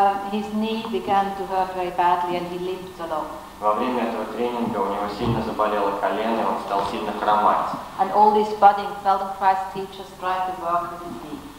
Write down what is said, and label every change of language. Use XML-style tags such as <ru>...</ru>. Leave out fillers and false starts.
<en>His knee began to hurt very badly and he limped a lot.</en> <ru>Во время этого тренинга у него сильно заболело колено, и он стал сильно хромать.</ru> <en>And all these budding Feldenkrais teachers tried to work with his knee.</en>